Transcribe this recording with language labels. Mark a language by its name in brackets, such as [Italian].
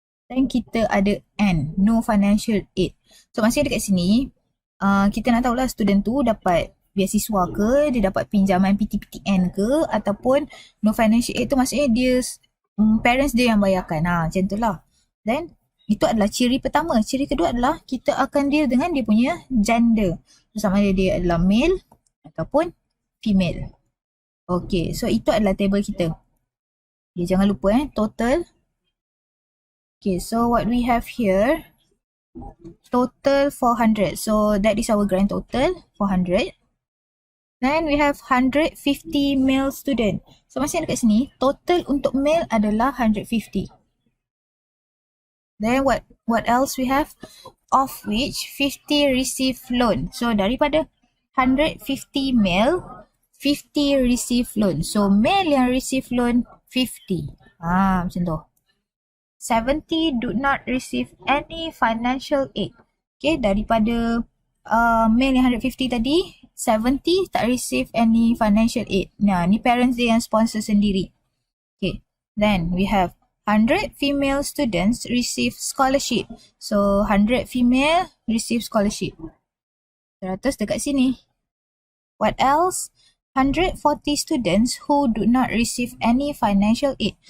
[Malay] Dan kita ada N, [English] no financial aid. [Malay] So maksudnya dekat sini, kita nak tahulah student tu dapat beasiswa ke, dia dapat pinjaman PTPTN ke, ataupun no financial aid tu maksudnya dia, parents dia yang bayarkan. Macam tu lah. Then, itu adalah ciri pertama. Ciri kedua adalah kita akan deal dengan dia punya gender. Sama ada dia adalah male ataupun female. Okay, so itu adalah table kita. Okay, jangan lupa total. [English] Okay, so what we have here, total 400. So that is our grand total, 400. Then we have 150 male student. [Malay] So masih dekat sini, total untuk male adalah 150. [English] Then what else we have? Of which 50 receive loan. [Malay] So daripada 150 male, [English] 50 receive loan. [Malay] So male yang [English] receive loan [Malay] 50. Macam tu. [English] 70 do not receive any financial aid. [Malay] Okay, daripada male yang 150 tadi, 70 tak [English] receive any financial aid. [Malay] Nah, ni parents dia yang sponsor sendiri. [English] Okay, then we have 100 female students receive scholarship. So, 100 female receive scholarship. [Malay] 100 dekat sini. [English] What else? 140 students who do not receive any financial aid.